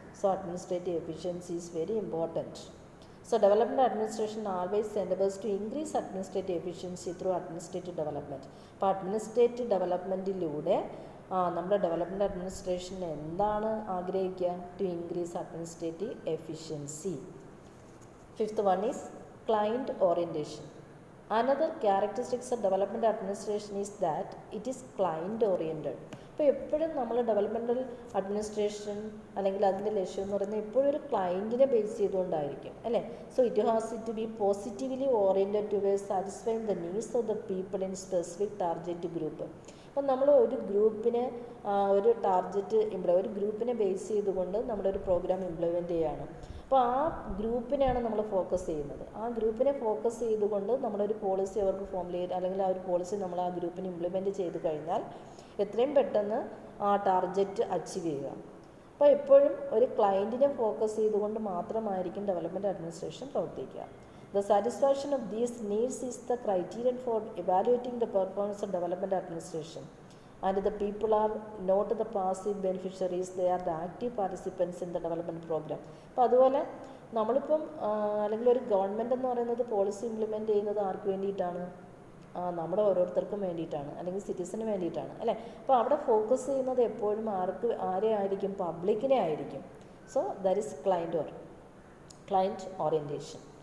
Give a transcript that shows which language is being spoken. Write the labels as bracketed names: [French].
[English] So administrative efficiency is very important. So development administration always endeavours to increase administrative efficiency through administrative development. [Malayalam] അപ്പോൾ administrative ഡെവലപ്മെൻറ്റിലൂടെ നമ്മുടെ development administration എന്താണ് ആഗ്രഹിക്കുക? [English] To increase administrative efficiency. Fifth one is client orientation. Another characteristics of development administration is that it is client oriented. [Malayalam] ഇപ്പോൾ എപ്പോഴും നമ്മൾ developmental administration അല്ലെങ്കിൽ അതിൻ്റെ ലക്ഷ്യം എന്ന് പറയുന്നത് എപ്പോഴും ഒരു ക്ലയൻറ്റിനെ ബേസ് ചെയ്തുകൊണ്ടായിരിക്കും അല്ലേ. [English] So it has to be positively oriented towards satisfying the needs of the people in specific target group. [Malayalam] അപ്പം നമ്മൾ ഒരു ഗ്രൂപ്പിനെ ഒരു ടാർഗറ്റ് ഒരു ഗ്രൂപ്പിനെ ബേസ് ചെയ്തുകൊണ്ട് നമ്മളൊരു പ്രോഗ്രാം ഇംപ്ലിമെൻറ്റ് ചെയ്യുകയാണ്. അപ്പോൾ ആ ഗ്രൂപ്പിനെയാണ് നമ്മൾ ഫോക്കസ് ചെയ്യുന്നത്. ആ ഗ്രൂപ്പിനെ ഫോക്കസ് ചെയ്തുകൊണ്ട് നമ്മളൊരു പോളിസി അവർക്ക് ഫോമുലേറ്റ് അല്ലെങ്കിൽ ആ ഒരു പോളിസി നമ്മൾ ആ ഗ്രൂപ്പിന് ഇംപ്ലിമെൻറ്റ് ചെയ്ത് കഴിഞ്ഞാൽ എത്രയും പെട്ടെന്ന് ആ ടാർഗറ്റ് അച്ചീവ് ചെയ്യുക. അപ്പോൾ എപ്പോഴും ഒരു ക്ലയൻറ്റിനെ ഫോക്കസ് ചെയ്തുകൊണ്ട് മാത്രമായിരിക്കും ഡെവലപ്മെൻറ്റ് അഡ്മിനിസ്ട്രേഷൻ പ്രവർത്തിക്കുക. [English] The satisfaction of these needs is the criterion for evaluating the performance of development administration. And the people are not the passive beneficiaries, they are the active participants in the development program. [Malayalam] അപ്പോൾ അതുപോലെ നമ്മളിപ്പം അല്ലെങ്കിൽ ഒരു government എന്ന് പറയുന്നത് policy implement ചെയ്യുന്നത് ആർക്ക് വേണ്ടിയിട്ടാണ്? നമ്മുടെ ഓരോരുത്തർക്കും വേണ്ടിയിട്ടാണ് അല്ലെങ്കിൽ സിറ്റിസന് വേണ്ടിയിട്ടാണ് അല്ലേ. അപ്പോൾ അവിടെ ഫോക്കസ് ചെയ്യുന്നത് എപ്പോഴും ആരെ ആയിരിക്കും? പബ്ലിക്കിനെ ആയിരിക്കും. [English] So that is client orientation.